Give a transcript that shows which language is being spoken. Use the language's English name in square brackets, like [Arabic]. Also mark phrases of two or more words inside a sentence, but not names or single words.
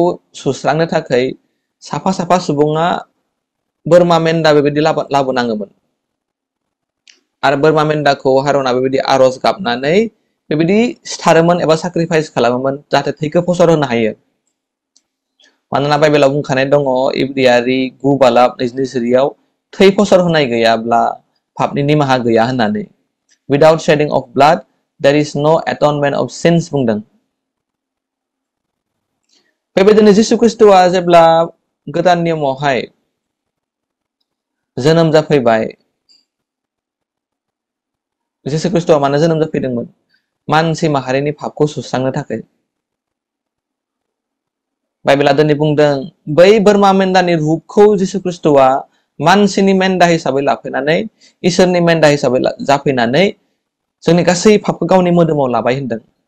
[Bodo] सुस्रांनो थाखाय साफा साफा सुबुङा बोरमा मेन्दा बेबायदि लाबोनाङोमोन आरो बोरमा मेन्दाखौ हारुना बेबायदि आरज गाबनानै बेबायदि सिथारोमोन एबा साक्रिफाइस खालामोमोन जाहाथे थैखौ फसर होनो हायो मानोना बाइबेलाव बुंखानाय दङ इब्रियारि 9:24 थै फसर होनाय गैयाब्ला पापनि निमाहा गैया होननानै [English] without shedding of blood there is no atonement of sins [Bodo] बुंदों बेबायदिनो जिसु ख्रिस्टआ जेब्ला गोदान नियमावहाय जोनोम जाफैबाय जिसु ख्रिस्टआ मानो जोनोम जाफैदोंमोन मानसि माहारिनि पापखौ सुस्रांनो थाखाय बाइबेला दिनै बुंदों बै बोरमा मेन्दानि रूपखौ जिसु ख्रिस्टआ मानसिनि मेन्दा हिसाबै लाफैनानै इसोरनि मेन्दा हिसाबै जाफैनानै जोंनि गासै पापखौ गावनि मोदोमाव लाबाय होनदों